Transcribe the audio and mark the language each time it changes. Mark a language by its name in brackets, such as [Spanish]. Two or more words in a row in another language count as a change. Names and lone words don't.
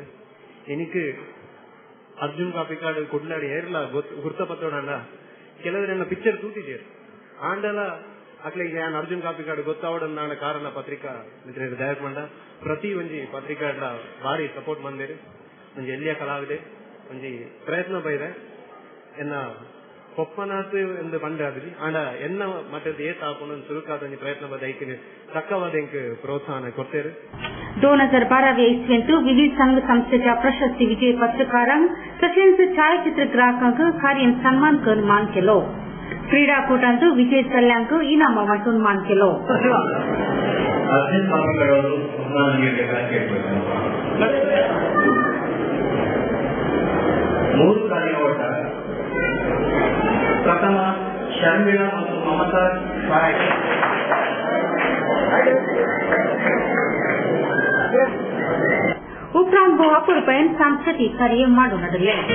[Tulu] എനിക്ക് ಅರ್ಜುನ್ ಕಾಪಿಕಾಡು ಕೊಡ್ಲಾಡಿ ಏರ್ಲ ಗುರ್ತಪತ್ತೋಡಲ್ಲ ಕೆಲವರೆಲ್ಲ ಪಿಕ್ಚರ್ ತೂತಿದ್ದೀರು ಆಂಡಲ ಅಕ್ಲಿಗೆ ನಾನು ಅರ್ಜುನ್ ಕಾಪಿಕಾಡು ಗೊತ್ತಾವಡ ನಾಳೆ ಕಾರಣ ಪತ್ರಿಕಾ ದಯಕ್ ಮಂಡ ಪ್ರತಿ ಒಂಜಿ ಪತ್ರಿಕಾಡ್ಲ ಭಾರಿ ಸಪೋರ್ಟ್ ಬಂದಿರು. ಒಂಜಿ ಎಲ್ಲಿಯ ಕಲಾವಿದೆ ಒಂಜಿ ಪ್ರಯತ್ನ ಬೈದೆ ಎನ್ನ ಪಪ್ಪನಾತ್ ಎಂದು ಬಂದಾದ್ರಿ ಆಂಡ ಎನ್ನ ಮಟ್ಟದ ಏತ್ ಹಾಕೊಂಡು ಸುರುಕಾದ ಪ್ರಯತ್ನ ಬದ ಐಕಿನ ತಕ್ಕವಾದ ಪ್ರೋತ್ಸಾಹನ ಕೊಡ್ತೇವೆ. [Konkani] 2012 इसवीत विविध संघ संस्थेच्या प्रशस्ती विजयी पत्रकारांक तशेंच छायाचित्रग्राहकांक कार्यान सन्मान करून मान केलो. क्रीडाकूटांत विजय चल्ल्यांक इनाम वांटून मान केलो. प्रथम शर्मिळा ಮತ್ತು ಮಮತಾ ಶಾಯ್ उपरांत गोवापूरपर्यंत सांस्कृतिक कार्य माडून हाडले.